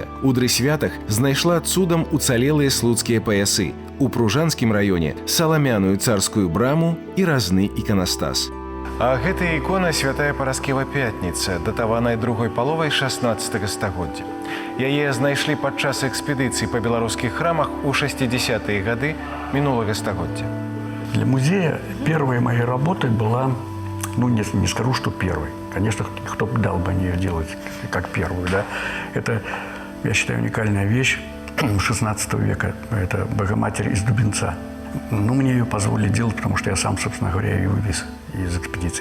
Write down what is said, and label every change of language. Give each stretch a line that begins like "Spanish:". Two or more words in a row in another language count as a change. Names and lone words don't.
Belarusian: У дрысвятах знайшла цудам уцалелыя слуцкія паясы, у Пружанскім раёне саламяную царскую браму і разны іканастас. А гэта ікона святая Параскева Пятніца, датаваная другой паловай 16 стагоддзя. Яе знайшлі падчас экспедыцыі па беларускіх храмах у 60-е гады мінулага стагоддзя.
Russian: Для музея первой моей работой была, не скажу, что первой. Конечно, кто бы дал бы ее делать как первую, да. Это, я считаю, уникальная вещь 16 века. Это Богоматерь из Дубенца. Мне ее позволили делать, потому что я сам, собственно говоря, ее вывез из экспедиции.